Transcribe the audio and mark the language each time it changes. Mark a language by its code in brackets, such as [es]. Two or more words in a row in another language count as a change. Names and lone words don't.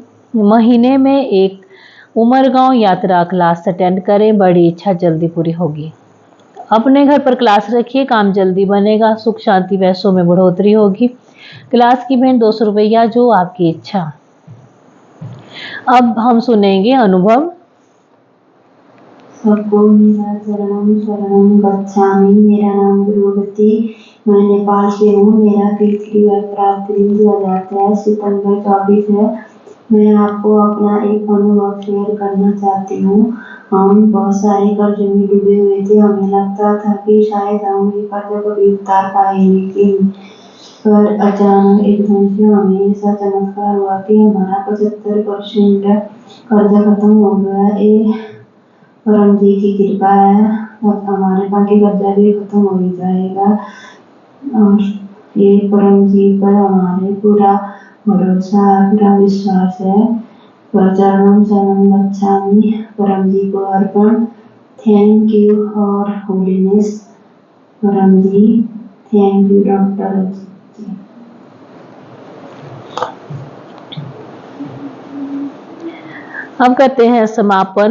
[hi] महीने में 1 उमरगांव यात्रा क्लास अटेंड करें, बड़ी इच्छा जल्दी पूरी होगी। अपने घर पर क्लास रखिए, काम जल्दी बनेगा, सुख शांति पैसों में बढ़ोतरी होगी। क्लास की भेंट 200 रुपया, जो आपकी इच्छा। अब हम सुनेंगे अनुभव। सबको मेरा [sa] शरणम शरणम गच्छामि। [hi] मेरा नाम गुरुवती, मैं नेपाल से हूँ। मेरा पी3वाई प्राप्त दिन 2023 सितंबर 24 है। मैं आपको अपना एक अनुभव शेयर करना चाहती हूँ। हम बहुत सारे कर्ज में डूबे हुए थे। हमें लगता था कि शायद हम ये कर्ज को भी उतार पाएंगे, पर अचानक एकदम से हमें ऐसा चमत्कार हुआ कि हमारा 75% कर्ज खत्म हो गया। ये परम जी की कृपा है। अब हमारे बाकी कर्जा भी खत्म हो ही जाएगा और ये परम जी पर हमारे पूरा भरोसा, पूरा विश्वास है। [sa] चरणम शरणम गच्छामि, [hi] परम जी को अर्पण। [en] thank you your holiness परम जी। thank you doctor जी। [hi] अब करते हैं समापन।